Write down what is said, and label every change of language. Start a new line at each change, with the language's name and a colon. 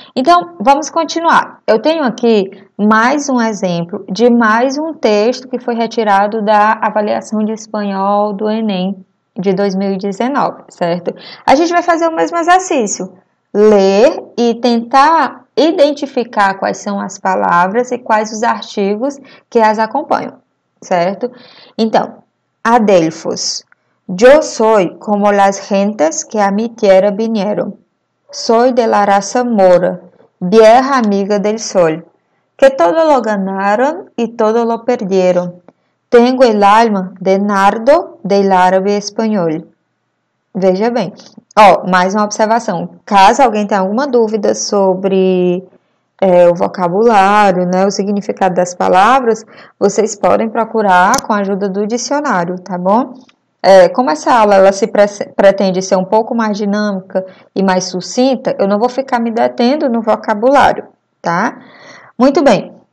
Portuguese: Então, vamos continuar. Eu tenho aqui mais um exemplo de mais um texto que foi retirado da avaliação de espanhol do Enem de 2019, certo? A gente vai fazer o mesmo exercício, ler e tentar identificar quais são as palavras e quais os artigos que as acompanham, certo? Então, Adelfos.
Spanish: Yo soy como las gentes que a mi tierra vinieron. Soy de la raza mora, vieja amiga del sol, que todo lo ganaron y todo lo perdieron. Tengo el alma de nardo del árabe espanhol.
Portuguese: Veja bem. Mais uma observação. Caso alguém tenha alguma dúvida sobre o vocabulário, né, o significado das palavras, vocês podem procurar com a ajuda do dicionário, tá bom? Como essa aula ela pretende ser um pouco mais dinâmica e mais sucinta, eu não vou ficar me detendo no vocabulário, tá? Muito bem.